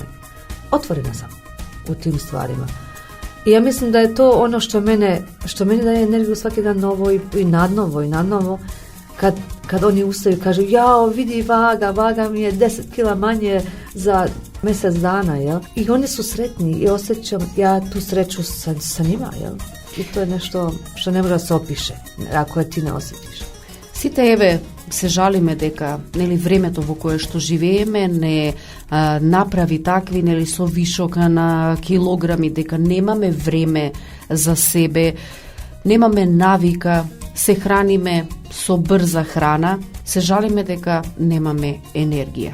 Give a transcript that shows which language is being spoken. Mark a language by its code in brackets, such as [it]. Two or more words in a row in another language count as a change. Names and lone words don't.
[sr] Otvorena sam u tim stvarima. I ja mislim da je to ono što meni daje energiju svaki dan novo i nadnovo, kad oni ustaju i kažu jao, vidi vaga mi je 10 kila manje za mjesec dana, jel? I oni su sretni i osjećam ja tu sreću sa njima, jel? I to je nešto što ne može da se opiše, ako je ti ne osjetiš. [mk] Сите еве се жалиме дека времето во кое што живееме не направи такви со вишок на килограми, дека немаме време за себе, немаме навика, се храниме со брза храна, се жалиме дека немаме енергија.